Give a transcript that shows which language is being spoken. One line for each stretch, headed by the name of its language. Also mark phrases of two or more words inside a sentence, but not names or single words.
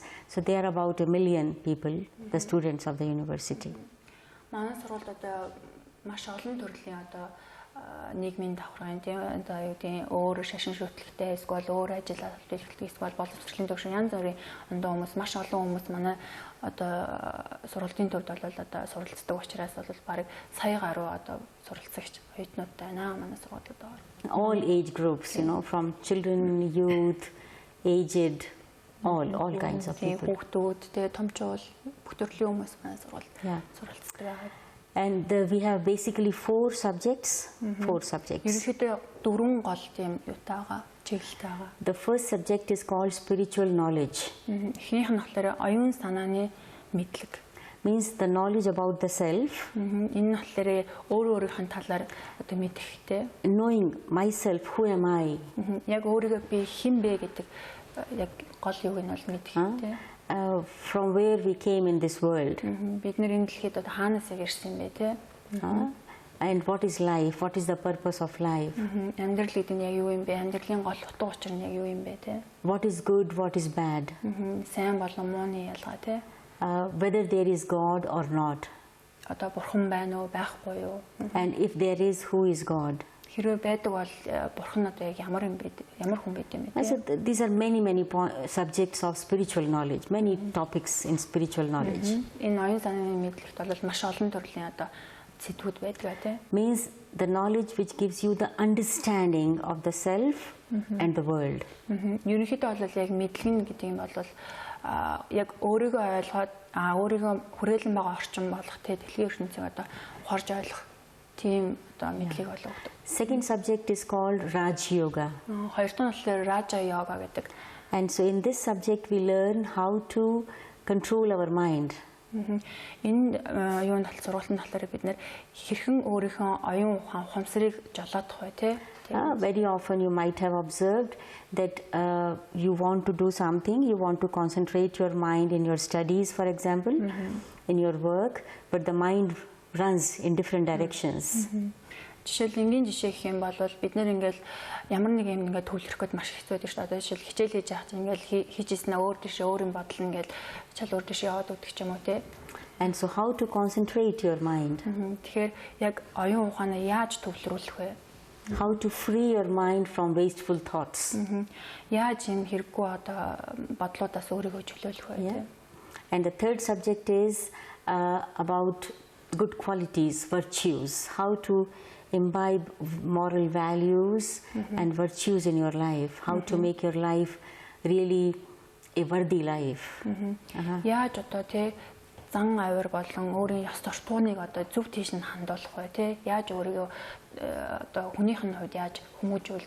English: So there are about 1 million people, the students of the university.
Mongolian: Манай сургуульд одоо маш олон төрлийн одоо нийгмийн давхрын тийм одоо юу гэдэг өөр шашин шүтлэгтэй эсвэл өөр ажил хөтөлбөртэй эсвэл боловсролын төвшин янз бүрийн ондоо хүмүүс маш олон хүмүүс манай одоо сургалтын төвд бол одоо суралцдаг учраас бол бараг сая гаруй одоо суралцагч оюутнуудтай байна манай сургуулиуд байгаа.
English: All age groups, from children, youth, aged, all kinds of people.
Mongolian: Хүүхдүүд тэгээ томчууд бүх төрлийн хүмүүс манай сургуульд суралцдаг байгаа.
English: And we have basically 4 subjects. 4 subjects.
Mongolian: Ерөнхийдөө 4 гол тийм юутай байгаа, чиглэлтэй байгаа.
English: The first subject is called spiritual knowledge.
Mongolian: Эхнийх нь болохоор оюун санааны мэдлэг.
English: means the knowledge about the self.
Mongolian: Энэ болохоор өөрийнхөө талаар одоо мэдхтэй.
English: Knowing myself, who am I?
Mongolian: Яг өөрийгөө би хэн бэ гэдэг яг гол юуг нь бол мэдхтэй.
English: From where we came in this world.
Mongolian: Бид нэр энэ дэлхийд одоо хаанаас ирсэн бэ те?
English: And what is life? What is the purpose of life?
Mongolian: Амьдрал гэдэг нь яг юу юм бэ? Амьдралын гол утга учир нь яг юу юм бэ те?
English: What is good? What is bad?
Mongolian: Сайн болон мууны ялгаа те?
English: Whether there is God or not.
Mongolian: Одоо бурхан байна уу, байхгүй юу?
English: And if there is, who is God?
Mongolian: Хэрвээ байдаг бол бурхан одоо яг ямар юм бэ? Ямар хүн байд юм бэ?
English: I said these are many subjects of spiritual knowledge, many topics in spiritual knowledge.
Mongolian: Энэ оюун санааны мэдлэгт бол маш олон төрлийн одоо зэдвүүд байдаг тий.
English: Means the knowledge which gives you the understanding of the self and the world.
Mongolian: Ерөнхийдөө бол яг мэдлэг гэдэг юм бол яг өөрийгөө ойлгоод өөрийгөө хүрээлэн байгаа орчин болох тий дэлхийн ертөнцийг одоо ухаарж ойлгох тийм одоо мэдлэг болгодог.
English: Second subject is called Raja Yoga.
Mongolian: Хоёр дахь нь болохоор Raja Yoga гэдэг.
English: And so in this subject we learn how to control our mind.
Mongolian: Энэ юунд сургалтын болохоор бид нэр хэрхэн өөрийнхөө оюун ухаан ухамсарыг жолоодох вэ тий?
English: Very often you might have observed that you want to do something, you want to concentrate your mind in your studies, for example, in your work, but the mind runs in different directions.
Mongolian: Жишээл энгийн жишээ гэх юм бол бид нэр ингээл ямар нэг юм ингээд төвлөрөх гээд маш хэцүү байдаг шүү дээ. Одоо жишээл хичээл хийж байгаа чинь ингээл хийжсэн өөр тийш өөр юм бодол ингээл чал өөр тийш яваад өгдөг ч юм уу те.
English: And so how to concentrate your mind?
Mongolian: Тэгэхээр яг оюун ухаанаа яаж төвлөрүүлэх вэ?
English: How to free your mind from wasteful thoughts?
Mongolian: Яаж юм хэрэггүй одоо бодлуудаас өөрийгөө чөлөөлөх вэ те?
English: And the third subject is about good qualities, virtues, how to imbibe moral values and virtues in your life, how to make your life really a worthy life.
Mongolian: Яаж одоо тий зан авир болон өөрийн ёс суртахууныг одоо зөв тийш нь хандуулах вэ тий яаж өөрийгөө одоо хүнийх нь хувьд яаж хүмүүжүүлж.